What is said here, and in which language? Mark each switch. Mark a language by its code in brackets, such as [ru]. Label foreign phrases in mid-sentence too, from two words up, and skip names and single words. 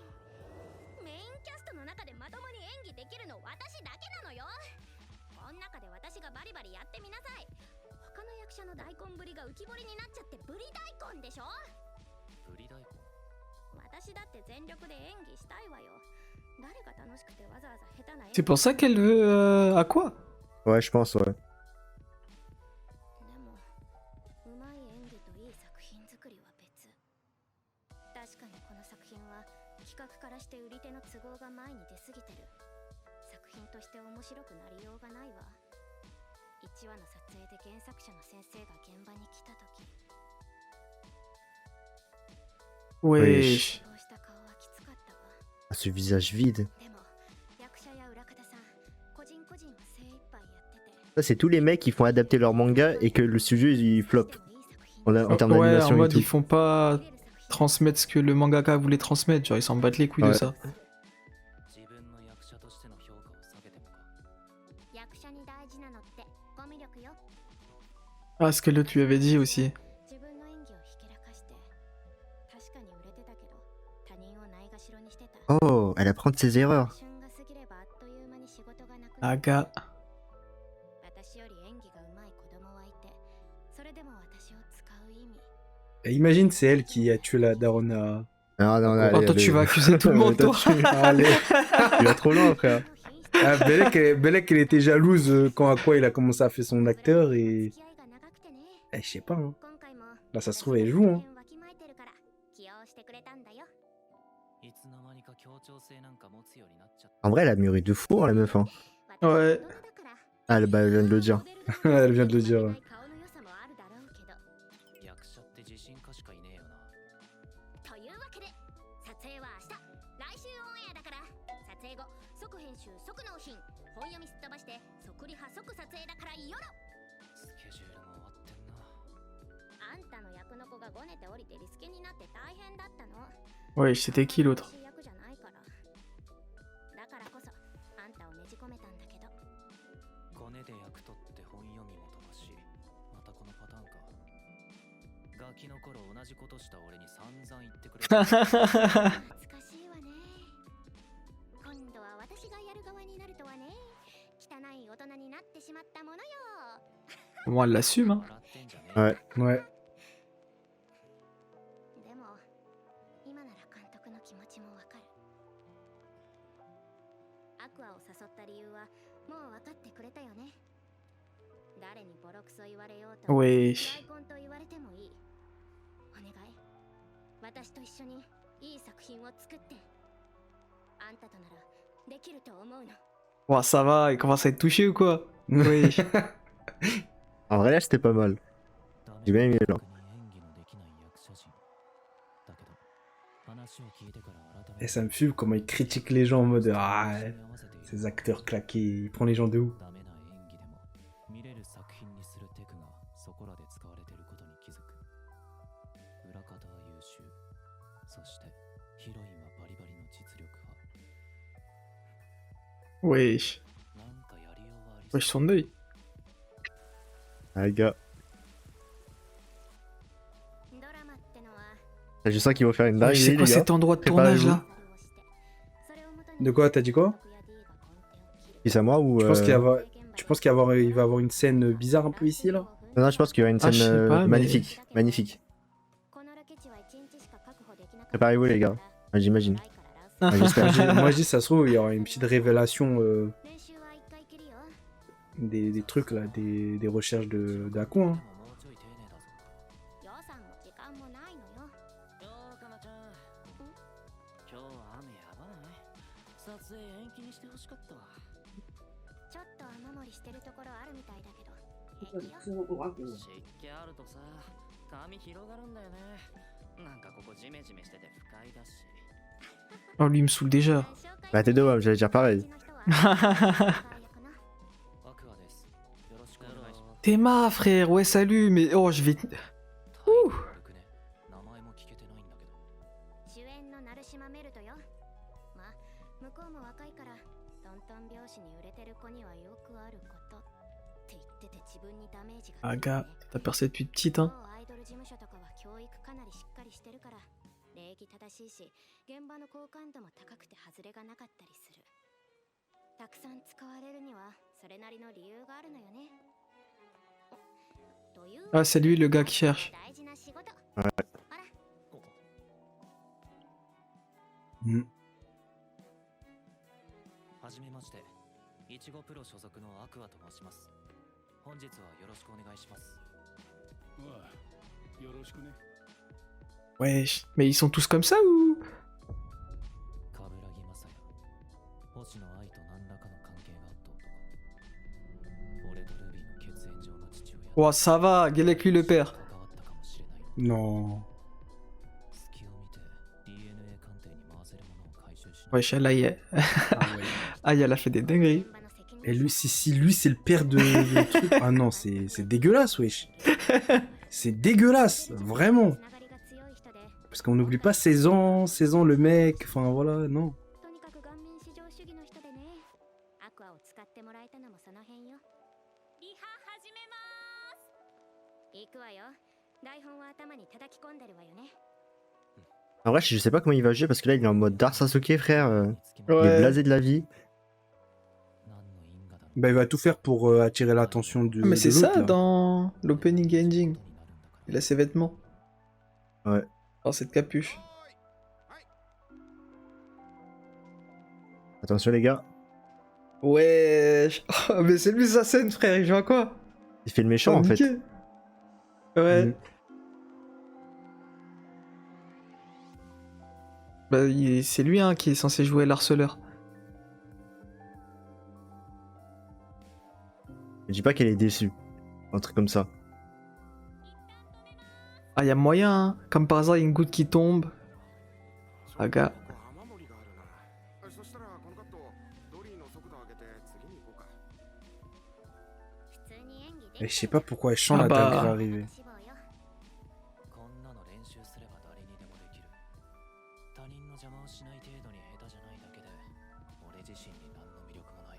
[ja] メインキャストの中でまともに演技できるの私だけなのよ。こん中で私がバリバリやってみなさい。他の役者の大根ぶりが浮き彫りになっちゃってブリ大根でしょ。ブリ大根私だって全力で演技したいわよ。誰が楽しくてわざわざ下手な演 [fr] C'est [ja] 技。 [fr] pour ça qu'elle veut... à quoi? Ouais, je pense, ouais. [ja] でもうまい演技といい作品作りは別。確かにこの作品は企画からして売り手の都合が前に出すぎてる。作品として面白くなりようがないわ。一話の撮影で原作者の先生が現場に来た時、 [fr] Wesh. [ja] そうした顔はきつかったわ。 [fr] Ah, ce visage vide. [ja] でも役者や裏方さん個人個人は精一杯やってて、 [fr] Ça, c'est tous les mecs qui font adapter leur manga et que le sujet il flop en termes Ouais, en d'animation et mode tout. ils font pas transmettre ce que le mangaka voulait transmettre, genre ils s'en battent les couilles de Ouais. ça. [ja] 自分の役者としての評価を下げてもか。役者に大事なのってコミュ力よ。 [fr] Ah, ce que l'autre lui avait dit aussi. [ja] 自分の演技をひけらかして確かに売れてたけど他人をないがしろにしてた。 [fr] Oh, elle apprend de ses erreurs. [ja] 旬が過ぎればあっという間に仕事がなくなる。 Aga. 私より演技が上手い子供はいて、それでも私を使う意味。 [fr] Et imagine, c'est elle qui a tué la daronne à... Ah non, non, Oh, toi, tu vas accuser tout le monde, toi. Allez. Tu vas trop loin, frère. Ah, Belek, elle était jalouse quand Aqua il a commencé à faire son acteur et... Eh, je sais pas, hein. Là, ça se trouve, elle joue, hein. [ja] いつの間にか協調性なんか持つようになっちゃっ [fr] En vrai, elle a mûri de fou, hein, la meuf. Hein. Ouais. Ah, bah, elle vient de le dire. Elle vient de le dire, ouais. [ja] た。役者って自信家しかいねえよな。というわけで撮影は明日、来週オンエアだから、撮影後即編集即納品、本読みすっ飛ばして即リハ即撮影だからよろ。スケジュールも終わってんな。あんたの役の子がごねて降りてリスケになって大変だったの。 [fr] Ouais, c'était qui l'autre? [ja] 私役じゃないから。だからこそあんたをねじ込めたんだけど。コネで役取って本読みも飛ばし、またこのパターンか。ガキの頃同じことした俺に散々言ってくれた。懐かしいわね。今度は私がやる側になるとはね。汚い大人になってしまったものよ。 [fr] Bon, elle l'assume, hein. [ja] 笑ってんじゃねえよ。 [fr] Ouais. Ouais. [ja] でも今なら監督の気持ちもわかる。アクアを誘った理由はもう分かってくれたよね。誰にボロクソ言われようと、 [fr] Wesh. [ja] 大根と言われてもいい。お願い。私と一緒にいい作品を作って。あんたとならできると思うの。 [fr] Bon, ça va, il commence à être touché ou quoi? Wesh. En vrai, là, c'était pas mal. [ja] ダメ [fr] J'ai bien aimé, là. [ja] 演技のできない役者陣。だけど、話を聞いてから改め [fr] Et [ja] て [fr] ça me fume comment il critique les gens en mode... Ah, [ja] 合わせている [fr] ces acteurs claqués, il prend les gens de où? [ja] ダメな演技でも見れる作品にするテクがそこらで使われていることに気づく。裏方は優秀。そしてヒロインはバリバリの実力派。 Wesh. なんかやりようはありそう [fr] Wesh, son œil. Ah, les gars. [ja] ドラマってのは [fr] Je sens qu'ils vont faire une Wesh, dinguerie, c'est les quoi gars. cet endroit de tournage là? De quoi, t'as dit quoi? Et c'est à moi ou... Tu penses tu penses qu'il il va avoir une scène bizarre un peu ici, là? Non, non, je pense qu'il y aura une Ah, scène je sais pas, mais- magnifique. Magnifique. Préparez-vous, les gars. Ah, j'imagine. Ah, j'espère. Moi, je dis, ça se trouve, il y aura une petite révélation... des trucs, là, des recherches d'Aku, hein. [ja] もうちょい丁寧だぞ。予算も時間もないのよ。よーかなちゃん。今日は雨やばない撮影延期にしてほしかったわ。ちょっと雨漏りしてるところあるみたいだけど平気よ。湿気あるとさ、髪広がるんだよね。なんかここジメジメしてて不快だし。 [fr] Oh, lui, il me saoule déjà. Bah, t'es deux, ouais, j'allais dire pareil. [ja] アクアです。よろしくお願いします。 [fr] Théma, frère, ouais, salut, mais oh, je vais. [ja] タイトル悪くね。名前も聞けてないんだけど。主演の成島メルトよ。まあ向こうも若いからトントン拍子に売れてる子にはよくあることって言ってて自分にダメージが出るよ Aga, ね。 [fr] t'as percé depuis petite, hein. [ja] 某アイドル事務所とかは教育かなりしっかりしてるから礼儀正しいし現場の好感度も高くて外れがなかったりする。たくさん使われるにはそれなりの理由があるのよね。という [fr] Ah, c'est lui le gars qui cherche. [ja] 大事な仕事。 [fr] Ouais. [ja] ほら Hmm. はじめまして。いちごプロ所属のアクアと申します。本日はよろしくお願いします。よろしくね。 [fr] Wesh, mais ils sont tous comme ça ou? [ja] 冠城雅也。星野愛と何らかの関係があった男。俺とルビーの血縁 [fr] Oh, ça va, Gelek lui le père. [ja] 関わったかもしれない。 [fr] Non. [ja] 隙を見て DNA 鑑定に回せるものを回収しない。 [fr] Wesh, là, Ah ouais. Aïe, elle a fait des dingueries. Et lui, si lui c'est le père de truc. Ah non, c'est dégueulasse, wesh. C'est dégueulasse, vraiment. Parce qu'on n'oublie pas 16 ans, le mec, enfin voilà, non. [ja] とにかく顔面至上主義の人でね。アクアを使ってもらえたのもその辺よ。リハ始めまーす。行くわよ。台本は頭に叩き込んでるわよね。 [fr] En vrai, je sais pas comment il va jouer parce que là, il est en mode Dark Sasuke, frère. [ja] 見つけ [fr] Il est Ouais. blasé de la vie. [ja] 何の因果だろう。 [fr] Bah, il va tout faire pour attirer l'attention de, Ah, mais c'est de l'autre, ça là. dans l' [en] opening ending. [ja] になるんだから。 [fr] Il a ses vêtements. Ouais. Oh, cette capuche. Attention, les gars. Wesh. Oh, mais c'est lui sa scène, frère. Il joue à quoi? Il fait le méchant, Oh, en fait. niqué. Ouais. Mm. Bah, c'est lui hein, qui est censé jouer l'harceleur. Je dis pas qu'elle est déçue. Un truc comme ça. Ah, y a moyen, hein. Comme par hasard, y a une goutte qui tombe. Ah, gars. [ja] そしたらこのカットドリーの速度を上げて次に行こうか。普通に演技 [fr] Et [ja] で [fr] je sais pas pourquoi elle chante Ah la bah. dinguerie arrivée. [ja] 志望よ。こんなの練習すれば誰にでもできる。他人の邪魔をしない程度に下手じゃないだけで、俺自身に何の魅力もない。